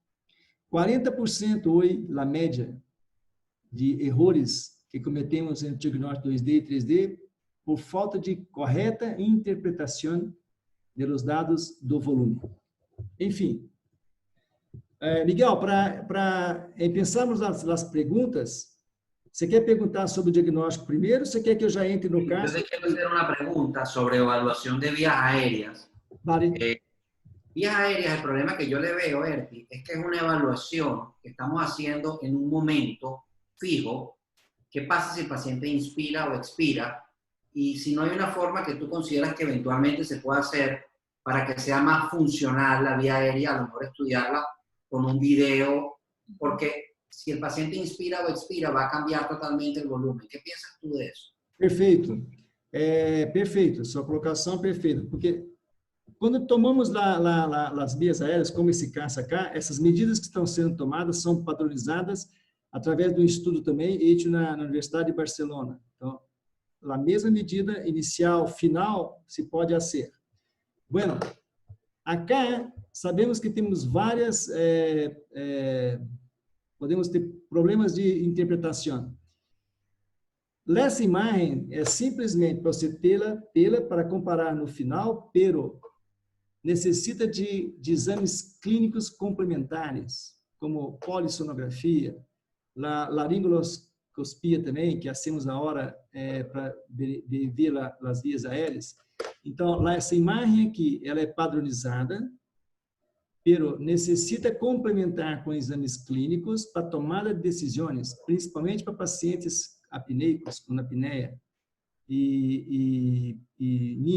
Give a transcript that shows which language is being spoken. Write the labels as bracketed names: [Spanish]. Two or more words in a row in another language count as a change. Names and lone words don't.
[Portuguese] 40% hoje, na média, de erros que cometemos em diagnóstico 2D e 3D por falta de correta interpretação dos dados do volume. Enfim, Miguel, para pensarmos nas perguntas, você quer perguntar sobre o diagnóstico primeiro ou você quer que eu já entre no caso? [Spanish] Yo quiero hacer una pregunta sobre evaluación de vías aéreas. Vale. Vías aéreas, el problema que yo le veo, Erti, es que es una evaluación que estamos haciendo en un momento fijo. ¿Qué pasa si el paciente inspira o expira? Y si no hay una forma que tú consideras que eventualmente se pueda hacer para que sea más funcional la vía aérea, a lo mejor estudiarla con un video, porque si el paciente inspira o expira va a cambiar totalmente el volumen. ¿Qué piensas tú de eso? [Portuguese] Perfeito. Perfeito, sua colocação é perfeita, porque quando tomamos as vias aéreas, como esse caso aqui, essas medidas que estão sendo tomadas são padronizadas através de um estudo também feito na Universidade de Barcelona. Então, a mesma medida inicial, final, se pode fazer. [Spanish] Bueno, acá sabemos que [Portuguese] temos várias, podemos ter problemas de interpretação. Essa imagem é simplesmente para você tê-la para comparar no final, pero necessita de exames clínicos complementares, como polissonografia, laringoscopia também, que hacemos na hora para ver as vias aéreas. Então, essa imagem aqui, ela é padronizada, pero necessita complementar com exames clínicos para tomada de decisões, principalmente para pacientes apneicos, com apneia e níneos.